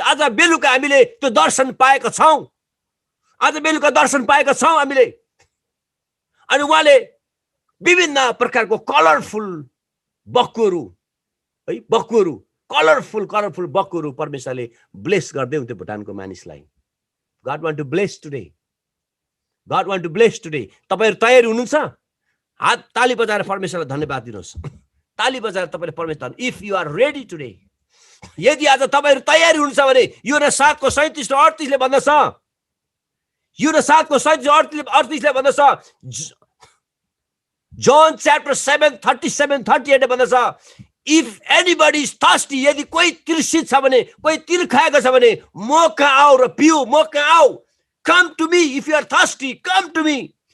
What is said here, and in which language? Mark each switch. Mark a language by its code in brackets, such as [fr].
[ne] आज बेलुका हामीले त्यो दर्शन पाएका छौँ, आज बेलुका दर्शन पाएका छौँ हामीले। अनि उहाँले विभिन्न प्रकारको कलरफुल बक्कुहरू है, कलरफुल बक्कुहरू परमेश्वरले ब्लेस गर्दै हुन्थ्यो भुटानको मानिसलाई। [en] God want to bless today, God want to bless today। [ne] तपाईहरु तयार हुनुहुन्छ? हात ताली बजाएर परमेश्वरलाई धन्यवाद दिनुहोस्। ताली बजाएर तपाईले परमेश्वर, [en] if you are ready today, [ne] यदि आज तपाईहरु तयारी हुनुहुन्छ भने योना 7 को 37 र 38 ले भन्दछ, योना 7 को 37 र 38 ले भन्दछ, John chapter 7 37-38 ले भन्दछ, [en] if anybody is thirsty, [ne] यदि कोही तृषित छ भने, कोही तिल खाएको छ भने म कहाँ आऊ र पिऊ, म कहाँ आऊ। [en] Come to me if you are thirsty, come to me।